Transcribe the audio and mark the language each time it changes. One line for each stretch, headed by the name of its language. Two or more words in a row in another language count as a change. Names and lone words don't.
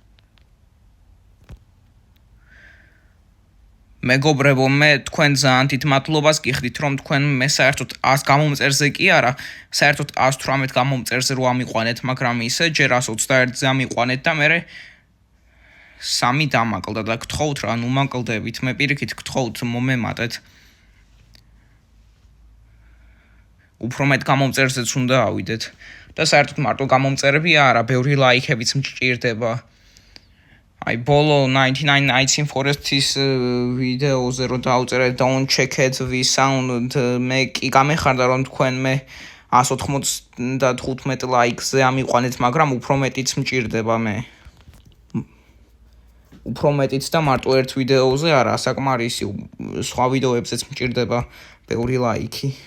Georgian: მეგობრებო, მე თქვენ ძალიან დიდ მადლობას გიხდით, რომ თქვენ მე საერთოდ 100 გამომწერზე კი არა, საერთოდ 118 გამომწერზე რო ამიყვანეთ, მაგრამ ისე ჯერ 121-ზე ამიყვანეთ და მე 3 დამაკლდა და გთხოვთ რა, ნუ მაკლდებით, მე პირიქით გთხოვთ მომემატეთ. უფრო მეტ გამომწერზეც უნდა ავიდეთ და საერთოდ მარტო გამომწერები არა, ბევრი ლაიქებიც მჭირდება. აი, ბოლო 99 Nights in Forest-ის ვიდეოზე რო დავწერეთ
English: Don't check it we sound,
Georgian: მე კი გამეხარდა რომ თქვენ მე 195 ლაიქზე ამიყვანეთ, მაგრამ უფრო მეტიც მჭირდება მე. უფრო მეტიც და მარტო ერთ ვიდეოზე არა, საკმარისი, სხვა ვიდეოებზეც მჭირდება ბევრი ლაიქი.